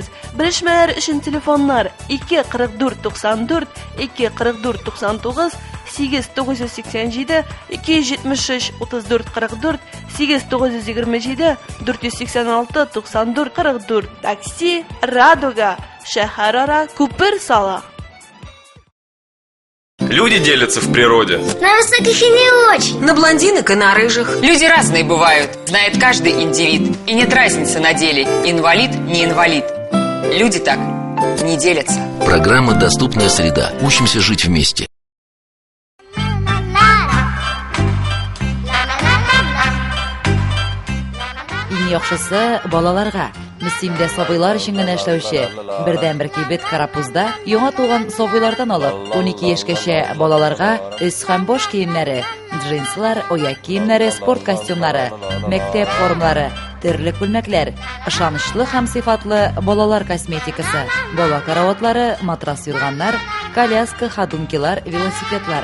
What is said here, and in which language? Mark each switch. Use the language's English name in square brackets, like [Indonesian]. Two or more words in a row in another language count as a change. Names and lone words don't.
[Tatar] Белешмәләр өчен телефоннар 24494, 24499, 8987, 273 3444, 8927, 486 94 44. Такси Радуга. Шәһәрара күпер сала. [Russian] Люди делятся в природе. На высоких и не очень. На блондинок и на рыжих. Люди разные бывают, знает каждый индивид. И нет разницы на деле, инвалид, не инвалид. Люди так не делятся. Программа «Доступная среда». Учимся жить вместе. [Tatar] Иң яхшысы балаларга. Мөслимдә сабыйлар өчен генә эшләүче бердән-бер кибет карапузда яңа туган сабыйлардан алып 12 яшькәчә балаларга өс һәм баш киемнәре, джинслар, аяк киемнәре, спорт костюмнары, мәктәп формалары, төрле күлмәкләр, ышанычлы һәм сыйфатлы балалар косметикасы, бала караватлары, матрас юрганнар, коляска, ходункилар, велосипедлар.